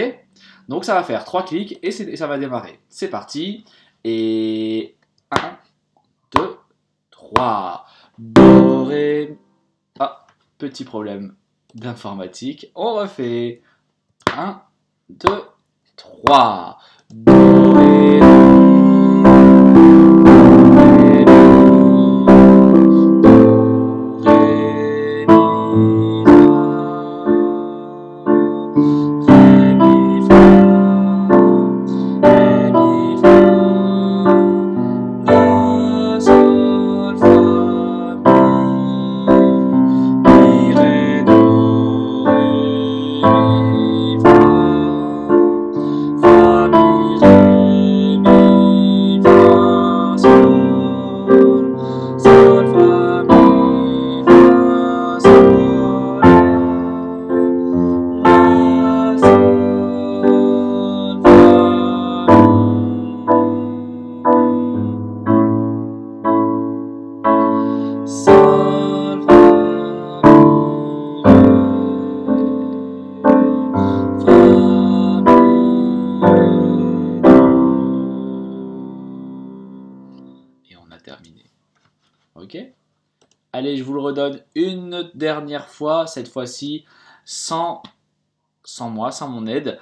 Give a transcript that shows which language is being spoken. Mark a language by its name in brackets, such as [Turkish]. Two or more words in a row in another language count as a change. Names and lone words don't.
[French] Donc ça va faire 3 clics et ça va démarrer. C'est parti. Et 1, 2, 3. Do, Ré. Ah, petit problème d'informatique. On refait. 1, 2, 3. Do, ré, mi, do, ré, mi, ré, mi, fa, ré, mi, fa, la, sol, fa, mi, ré, do, ré, mi, fa, fa, mi, ré, mi, fa, sol, sol, fa, mi, fa, sol, la, sol, fa, mi, sol, fa, et on a terminé. Ok? Allez, je vous le redonne une dernière fois, cette fois-ci sans moi, sans mon aide.